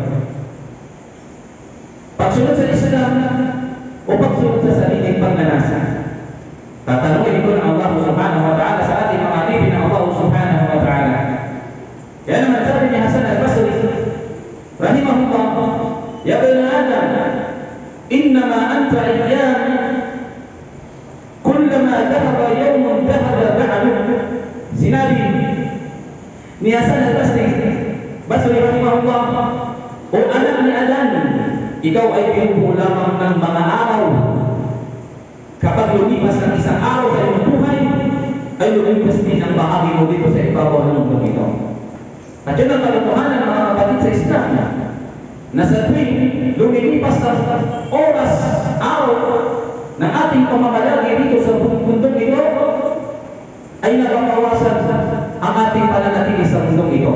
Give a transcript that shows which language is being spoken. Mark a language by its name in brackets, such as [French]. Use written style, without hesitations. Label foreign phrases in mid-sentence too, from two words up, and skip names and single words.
[Filipino] Pagsunod sa Islam o pagsunod sa sariling pagnanasa. Tatanungin ko ng Allah [Arabic] سبحانه وتعالى [Filipino] sa ating mga alipin ng Allah [Arabic] سبحانه وتعالى. [Filipino] Kaya naman sabi ni Hasan al-Basri rahimahullah, [Arabic] يا بني آدم إنما أنت أيام كلما ذهب يوم ذهب بعض. [Filipino] Sinabi ni Hasan al-Basri rahimahullah, o anak ni Adan, ikaw ay binubuo lamang ng mga araw. Kapag lumipas ng isang araw sa iyong buhay, ay lumipas din ang bahagi mo dito sa ibabaw ng mundo ito. At yun ang kalokohanan ng mga kapatid sa Islam, na sa tuwing lumilipas sa oras, araw ng ating pamamalagi dito sa mundong ito, ay nababawasan ang ating pananatili sa mundong ito.